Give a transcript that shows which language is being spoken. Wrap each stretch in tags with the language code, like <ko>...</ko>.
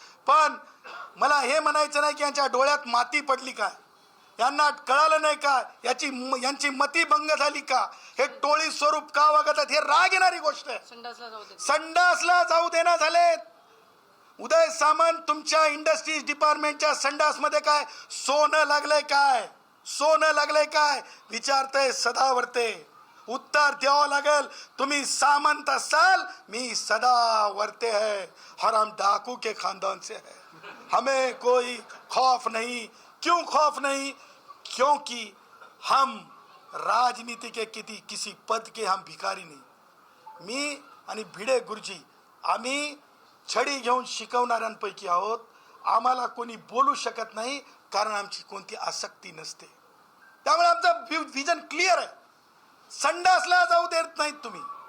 <mr>पण मला हे म्हणायचं नाही की यांच्या डोळ्यात माती पडली काय, यांना कळालं नाही का, यांची मती भंग झाली का, हे टोळी स्वरूप का वागतात, हे राग येणारी गोष्ट आहे. संडासला जाऊ देना झालेत. उदय सामंत, तुमच्या इंडस्ट्रीज डिपार्टमेंटच्या संडासमध्ये काय सोनं लागलंय काय, सोनं लागलंय काय विचारतंय सदावर्ते. उत्तर द्यावं लागेल. तुम्ही सामंत असाल, मी सदावर्ते</mr> <hi>है, हराम डाकू के खानदान से है. हमें कोई खौफ नहीं. क्यों खौफ नहीं? क्योंकि हम राजनीति के किसी पद के हम भिकारी नहीं.</hi> <mr>मी आणि भिडे गुरुजी आम्ही छडी घेऊन शिकवणाऱ्यांपैकी आहोत. आम्हाला कोणी बोलू शकत नाही, कारण आमची कोणती आसक्ती नसते. त्यामुळे आमचं विजन क्लिअर आहे. संडासला जाऊ देत नाहीत तुम्ही.</mr>